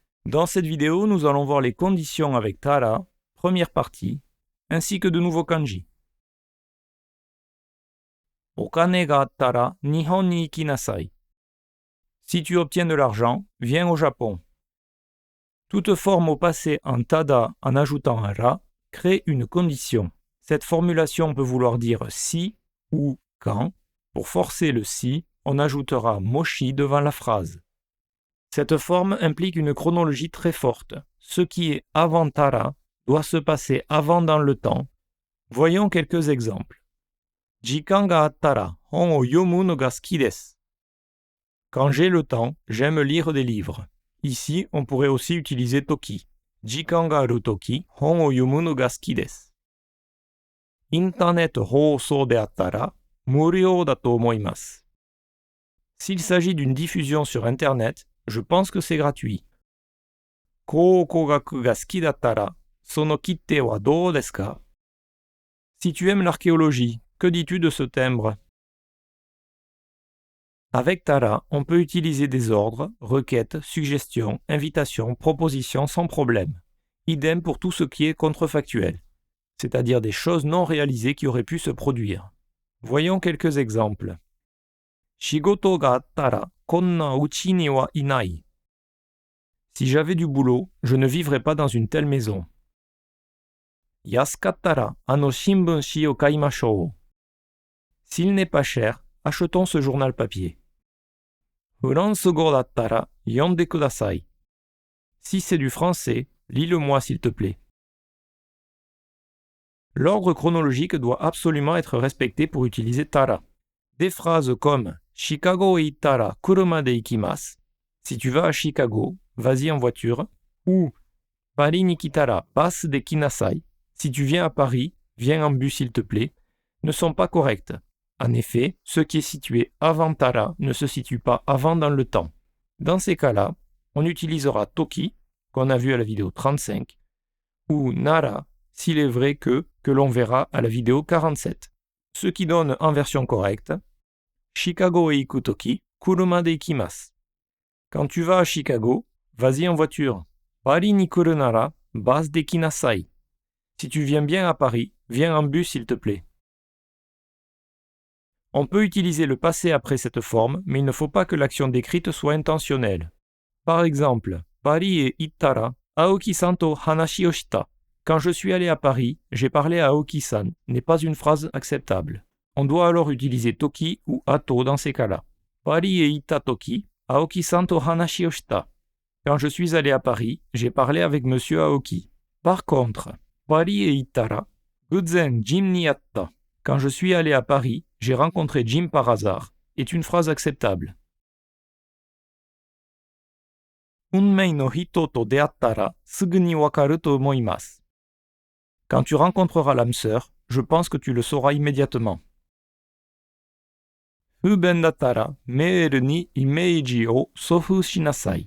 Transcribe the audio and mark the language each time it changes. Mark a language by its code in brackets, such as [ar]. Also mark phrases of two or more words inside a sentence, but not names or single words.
[fr] Dans cette vidéo, nous allons voir les conditions avec tara, première partie, ainsi que de nouveaux kanji. [ja] お金があったら日本に行きなさい. [fr] Si tu obtiens de l'argent, viens au Japon. Toute forme au passé en tada en ajoutant un ra crée une condition. Cette formulation peut vouloir dire si ou quand. Pour forcer le si, on ajoutera moshi devant la phrase. Cette forme implique une chronologie très forte. Ce qui est avant tara doit se passer avant dans le temps. Voyons quelques exemples. [ja] 時間があったら本を読むのが好きです. [fr] Quand j'ai le temps, j'aime lire des livres. Ici, on pourrait aussi utiliser toki. [ja] 時間がある時本を読むのが好きです. インターネット放送であったら無料だと思います. [fr] S'il s'agit d'une diffusion sur Internet, je pense que c'est gratuit. [ja] 考古学が好きだったら、その切手はどうですか? [fr] Si tu aimes l'archéologie, que dis-tu de ce timbre? Avec tara, on peut utiliser des ordres, requêtes, suggestions, invitations, propositions sans problème. Idem pour tout ce qui est contrefactuel, c'est-à-dire des choses non réalisées qui auraient pu se produire. Voyons quelques exemples. [ja] 仕事があったらこんな家にはいない. [fr] Si j'avais du boulot, je ne vivrais pas dans une telle maison. [ja] 安かったら新聞紙を買いましょう. [fr] S'il n'est pas cher, achetons ce journal papier. [ja] フランス語だったら読んでください. [fr] Si c'est du français, lis-le-moi s'il te plaît. L'ordre chronologique doit absolument être respecté pour utiliser tara. Des phrases comme [ja] シカゴへ行ったら車で行きます. [fr] Si tu vas à Chicago, vas-y en voiture. Ou [ja] パリに来たらバスで来なさい. [fr] Si tu viens à Paris, viens en bus s'il te plaît, ne sont pas correctes. En effet, ce qui est situé avant tara ne se situe pas avant dans le temps. Dans ces cas-là, on utilisera toki, qu'on a vu à la vidéo 35, ou nara, s'il est vrai que l'on verra à la vidéo 47. Ce qui donne en version correcte [ja] シカゴへ行く時、車で行きます. [fr] Quand tu vas à Chicago, vas-y en voiture. [ja] パリに来るなら、バスで来なさい. [fr] Si tu viens bien à Paris, viens en bus s'il te plaît. On peut utiliser le passé après cette forme, mais il ne faut pas que l'action décrite soit intentionnelle. Par exemple, [ja] パリへ行ったら青木さんと話をした. [fr] Quand je suis allé à Paris, j'ai parlé à Aoki-san n'est pas une phrase acceptable. On doit alors utiliser toki ou ato dans ces cas-là. [ja] パリへ行った時青木さんと話をした. [fr] Quand je suis allé à Paris, j'ai parlé avec monsieur Aoki. Par contre, [ja] パリへ行ったら偶然ジムに会った. [fr] Quand je suis allé à Paris, j'ai rencontré Jim par hasard, est une phrase acceptable. [ja] 運命の人と出会ったらすぐに分かると思います. [fr] Quand tu rencontreras l'âme sœur, je pense que tu le sauras immédiatement. [ja] 不便だったらメールにイメージを送付しなさい.